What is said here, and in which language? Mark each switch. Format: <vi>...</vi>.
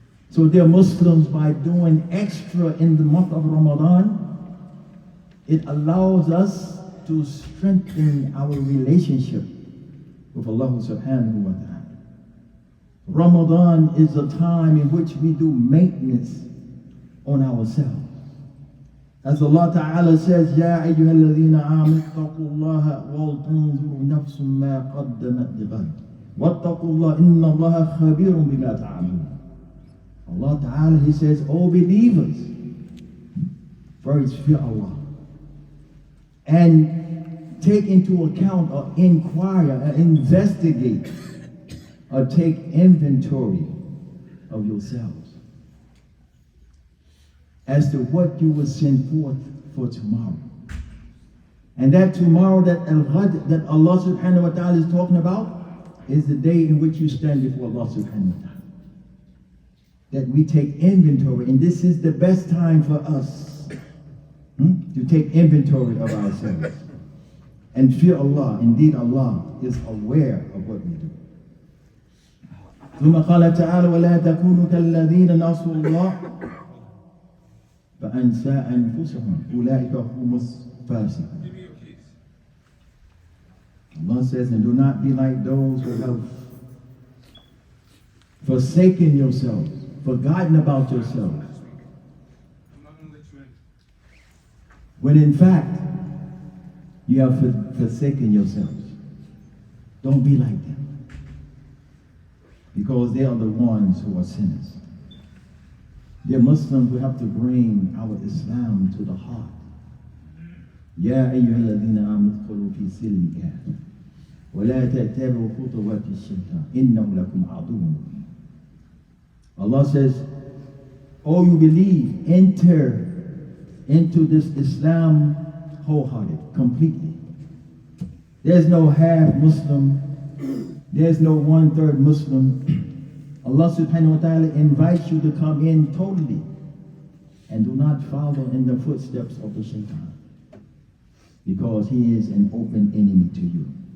<en>So dear Muslims, by doing extra in the month of Ramadan, it allows us to strengthen our relationship with Allah subhanahu wa ta'ala. Ramadan is a time in which we do maintenance on ourselves.</en> <ar>As Allah Ta'ala says, يَا أَيُّهَا الَّذِينَ آمَنُوا اتَّقُوا اللَّهَ وَلْتَنظُرْ نَفْسٌ مَا قَدَّمَتْ لِغَدٍ وَاتَّقُوا اللَّهَ إِنَّ اللَّهَ خَبِيرٌ بِمَا تَعْمَلُونَ.</ar> <en>Allah Ta'ala, He says, O believers, first fear Allah and take into account or inquire or investigate or take inventory of yourselves as to what you will send forth for tomorrow. And that tomorrow, that al-ghad, that Allah subhanahu wa ta'ala is talking about, is the day in which you stand before Allah subhanahu wa ta'ala. That we take inventory, and this is the best time for us to take inventory of ourselves and fear Allah. Indeed, Allah is aware of what we do.</en> <ar>ثم قال تعالى ولا تكونوا كالذين نسوا الله فأنسى أنفسهم أولئك هم الفاسقون.</ar> <en>Allah says, and do not be like those who have forsaken yourselves, forgotten about yourselves, when in fact you have forsaken yourselves. Don't be like them, because they are the ones who are sinners. Dear Muslims, we have to bring our Islam to the heart.</en> <ar>يا أيها الذين آمنوا ادخلوا في سلم كافة ولا تتبعوا خطوات الشيطان إنه لكم عدو مبين.</ar> <en>Allah says, oh, you believe, enter into this Islam wholehearted, completely. There's no half Muslim. There's no 1/3 Muslim. Allah subhanahu wa ta'ala invites you to come in totally and do not follow in the footsteps of the shaitan, because he is an open enemy to you.</en>